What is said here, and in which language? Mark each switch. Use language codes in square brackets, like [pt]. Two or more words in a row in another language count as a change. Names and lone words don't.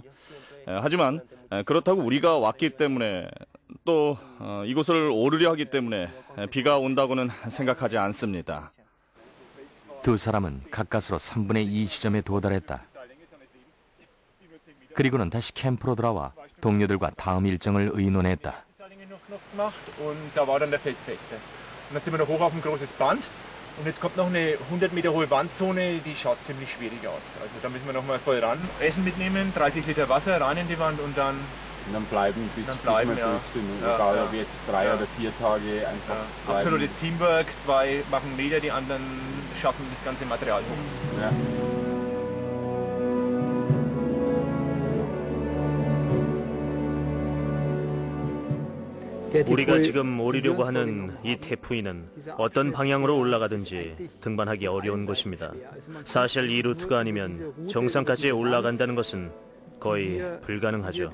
[ko] 하지만 그렇다고 우리가 왔기 때문에 또 이곳을 오르려 하기 때문에 비가 온다고는 생각하지 않습니다. 두 사람은 가까스로 3분의 2 지점에 도달했다. 그리고는 다시 캠프로 돌아와 동료들과 다음 일정을 의논했다. [de] Und da war dann der Felsfeste. Und dann sind wir noch hoch auf ein großes Band. Und jetzt kommt noch eine 100 Meter hohe Wandzone, die schaut ziemlich schwierig aus. Also da müssen wir noch mal voll ran. Essen mitnehmen, 30 Liter Wasser rein in die Wand und dann bleiben, bis wir durch sind. Egal ob jetzt 3 oder 4 Tage einfach bleiben. Absolutes Teamwork, 2 machen Meter, die anderen schaffen das ganze Material hoch. Ja. [ko] 우리가 지금 오르려고 하는 이 태프인은 어떤 방향으로 올라가든지 등반하기 어려운 곳입니다. 사실 이 루트가 아니면 정상까지 올라간다는 것은 거의 불가능하죠.